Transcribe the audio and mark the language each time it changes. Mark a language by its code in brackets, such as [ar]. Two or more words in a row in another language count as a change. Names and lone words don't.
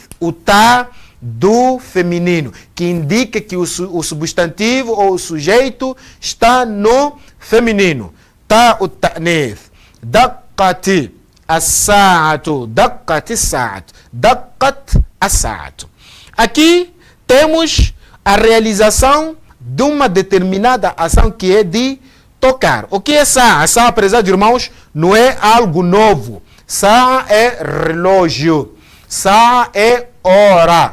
[pt] O ta do feminino, que indica que o substantivo ou o sujeito está no feminino. [ar] تاء التأنيث. دقت الساعة. دقت الساعة. دقت الساعة. [pt] Aqui temos a realização de uma determinada ação que é de tocar. O que é sa'a? Sa'a, apesar de irmãos, não é algo novo. Sa'a é relógio. Sa'a é hora.